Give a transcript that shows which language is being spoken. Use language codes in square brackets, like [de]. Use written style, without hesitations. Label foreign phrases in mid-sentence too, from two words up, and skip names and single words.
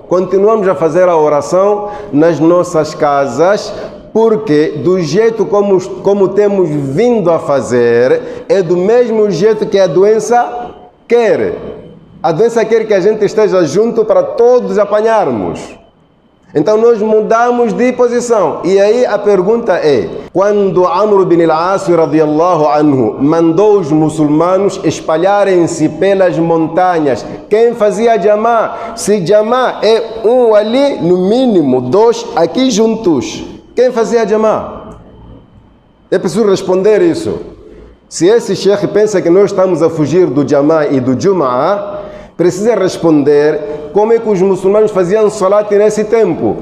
[pt] Continuamos a fazer a oração nas nossas casas, porque do jeito como temos vindo a fazer, é do mesmo jeito que a doença quer. A doença quer que a gente esteja junto para todos apanharmos. Então nós mudamos de posição. E aí a pergunta é: quando Amr bin al-As [ar] رضي الله عنه [pt] mandou os muçulmanos espalharem-se pelas montanhas, quem fazia jamá? Se jamá é um ali, no mínimo 2 aqui juntos, quem fazia jamá? É preciso responder isso. Se esse sheikh pensa que nós estamos a fugir do jamá e do jum'a, precisa responder como é que os muçulmanos faziam salat nesse tempo.